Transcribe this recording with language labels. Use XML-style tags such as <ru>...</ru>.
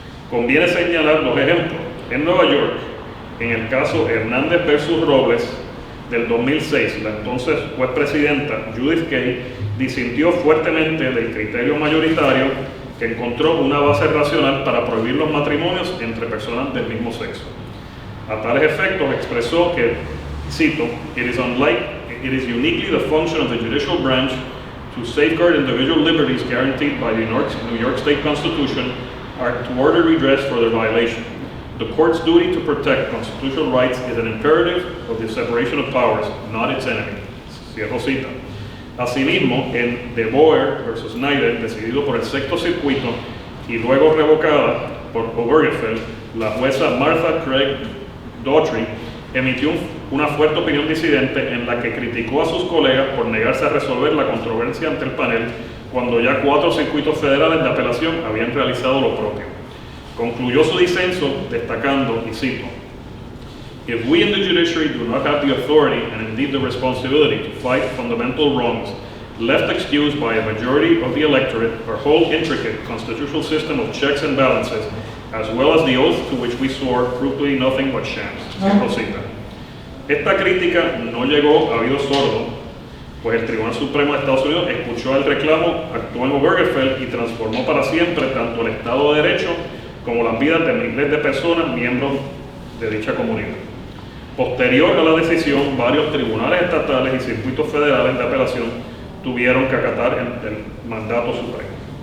<es>Conviene señalar los ejemplos. En Nueva York, en el caso Hernández versus Robles del 2006, la entonces juez presidenta Judith Kaye disintió fuertemente del criterio mayoritario que encontró una base racional para prohibir los matrimonios entre personas del mismo sexo. A tales efectos expresó que, cito, it</es> <en>it is uniquely the function of the judicial branch to safeguard individual liberties guaranteed by the New York State Constitution or to order redress for their violation. The court's duty to protect constitutional rights is an imperative of the separation of powers, not its enemy.</en> <es>Cierro cita. Asimismo, en De Boer versus Snyder, decidido por el Sexto Circuito y luego revocada por Obergefell, la jueza Martha Craig Daughtry emitió una fuerte opinión disidente en la que criticó a sus colegas por negarse a resolver la controversia ante el panel cuando ya 4 circuitos federales de apelación habían realizado lo propio. Concluyó su disenso destacando, y cito,</es> <en>"If we in the judiciary do not have the authority and indeed the responsibility to fight fundamental wrongs left excused by a majority of the electorate, our whole intricate constitutional system of checks and balances, as well as the oath to which we swore, proved to be nothing but shams."</en> <es>Cierro cita. Esta crítica no llegó a oídos sordos, pues el Tribunal Supremo de Estados Unidos escuchó el reclamo, actuó en Obergefell y transformó para siempre tanto el Estado de Derecho como las vidas de miles de personas miembros de dicha comunidad. Posterior a la decisión, varios tribunales estatales y circuitos federales de apelación tuvieron que acatar el mandato supremo.</es>